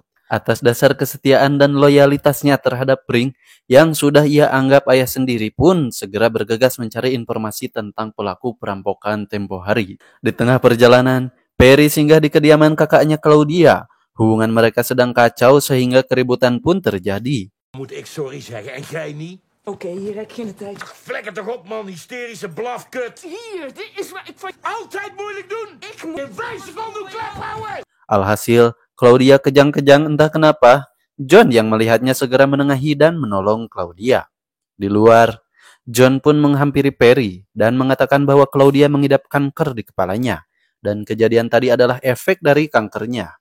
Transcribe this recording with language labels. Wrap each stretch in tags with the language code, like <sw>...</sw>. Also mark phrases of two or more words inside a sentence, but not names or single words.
<id>Atas dasar kesetiaan dan loyalitasnya terhadap Brink yang sudah ia anggap ayah sendiri pun segera bergegas mencari informasi tentang pelaku perampokan tempo hari. Di tengah perjalanan, Perry singgah di kediaman kakaknya Claudia. Hubungan mereka sedang kacau sehingga keributan pun terjadi.</id> <nl>Moet ik sorry zeggen en jij niet? Oké, hier heb je geen tijd. Flikker toch op, man, hysterische blafkut. Hier, dit is waar ik van... Altijd moeilijk doen! Ik moet... In 5 seconden klep houden!</nl> <id>Alhasil, Claudia kejang-kejang entah kenapa. John yang melihatnya segera menengahi dan menolong Claudia. Di luar, John pun menghampiri Perry dan mengatakan bahwa Claudia mengidap kanker di kepalanya. Dan kejadian tadi adalah efek dari kankernya.</id>